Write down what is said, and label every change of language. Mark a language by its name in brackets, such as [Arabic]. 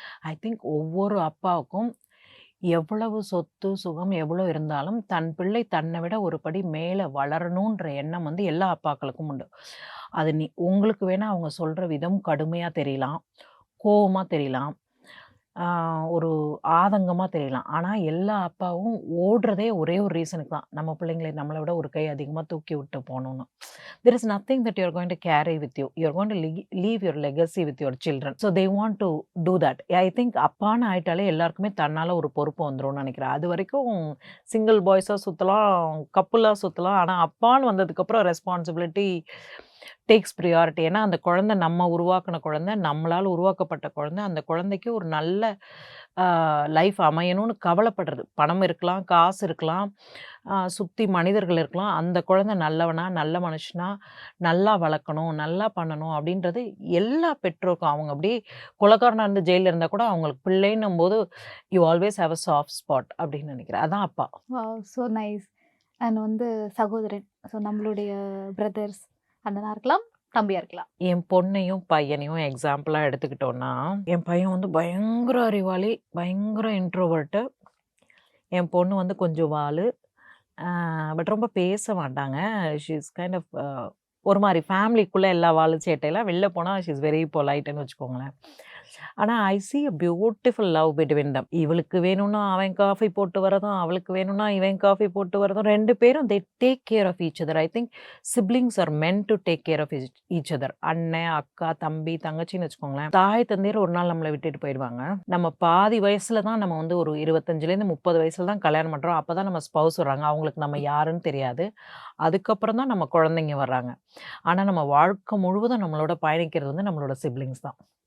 [English] I think [Tamil] ஒவ்வொரு அப்பாவுக்கும் எவ்வளவு சொத்து, சுகம் எவ்வளோ இருந்தாலும் தன் பிள்ளை தன்னை விட ஒரு படி மேலே வளரணுன்ற எண்ணம் வந்து எல்லா அப்பாக்களுக்கும் உண்டு. அது உங்களுக்கு வேணா அவங்க சொல்கிற விதம் கடுமையாக தெரியலாம், கோவமாக தெரியலாம், ஒரு ஆதங்கமாக தெரியலாம். ஆனால் எல்லா அப்பாவும் ஓடுறதே ஒரே ஒரு ரீசனுக்கு தான். நம்ம பிள்ளைங்களை நம்மளை விட ஒரு கை அதிகமாக தூக்கி விட்டு போகணும்னு. [English] There is nothing that you are going to carry with you. You are going to leave your legacy with your children. So they want to do that. I think [Tamil] அப்பான்னு ஆயிட்டாலே எல்லாருக்குமே தன்னால் ஒரு பொறுப்பு வந்துரும்னு நினைக்கிறேன். அது வரைக்கும் சிங்கிள் பாய்ஸாக சுற்றலாம், கப்புலாக சுற்றலாம். ஆனால் அப்பான்னு வந்ததுக்கப்புறம் [English] Responsibility takes priority. [Tamil] ஏன்னா அந்த குழந்தை நம்ம உருவாக்கின குழந்தை, நம்மளால் உருவாக்கப்பட்ட குழந்தை. அந்த குழந்தைக்கு ஒரு நல்ல லைஃப் அமையணும்னு கவலைப்படுறது. பணம் இருக்கலாம், காசு இருக்கலாம், சுற்றி மனிதர்கள் இருக்கலாம். அந்த குழந்தை நல்லவனா, நல்ல மனுஷனா, நல்லா வளர்க்கணும், நல்லா பண்ணணும் அப்படின்றது எல்லா பெற்றோருக்கும். அவங்க அப்படியே கொலைகாரனா இருந்து ஜெயிலில் இருந்தால் கூட அவங்களுக்கு பிள்ளைன்னும் போது [English] you always have a soft spot [Tamil] அப்படின்னு நினைக்கிறேன். அதான் அப்பா. [English] Wow! So nice. And [Tamil] வந்து சகோதரன். ஸோ நம்மளுடைய பிரதர்ஸ் அண்ணனா இருக்கலாம், தம்பியா இருக்கலாம். என் பொண்ணையும் பையனையும் எக்ஸாம்பிளாக எடுத்துக்கிட்டோன்னா, என் பையன் வந்து பயங்கர அறிவாளி, பயங்கர இன்ட்ரோவர்ட்டு. என் பொண்ணு வந்து கொஞ்சம் வாலு. பட் ரொம்ப பேச மாட்டாங்க. [English] she is kind of [Tamil] ஒரு மாதிரி ஃபேமிலிக்குள்ளே எல்லா வாலு சேட்டையெல்லாம் வெளில போனால் [English] she is very பொலைட்டுன்னு [Tamil] வச்சுக்கோங்களேன். [English] ஆனால் I see a beautiful love between them. [Tamil] இவளுக்கு வேணும்னா அவன் காஃபி போட்டு வரதும், அவளுக்கு வேணும்னா இவன் காஃபி போட்டு வரதும், 2 பேரும் [English] they take care of each other. I think siblings are meant to take care of each other. [Tamil] அண்ணன், அக்கா, தம்பி, தங்கச்சின்னு வச்சுக்கோங்களேன். தாய் தந்தையர் ஒரு நாள் நம்மளை விட்டுட்டு போயிடுவாங்க. நம்ம பாதி வயசுல தான் நம்ம வந்து ஒரு 25லேருந்து 30 வயசுல தான் கல்யாணம் பண்ணுறோம். அப்போ தான் நம்ம ஸ்பௌஸ் வர்றாங்க. அவங்களுக்கு நம்ம யாருன்னு தெரியாது. அதுக்கப்புறம் தான் நம்ம குழந்தைங்க வர்றாங்க. ஆனால் நம்ம வாழ்க்கை முழுவதும் நம்மளோட பயணிக்கிறது வந்து நம்மளோட சிப்ளிங்ஸ் தான்.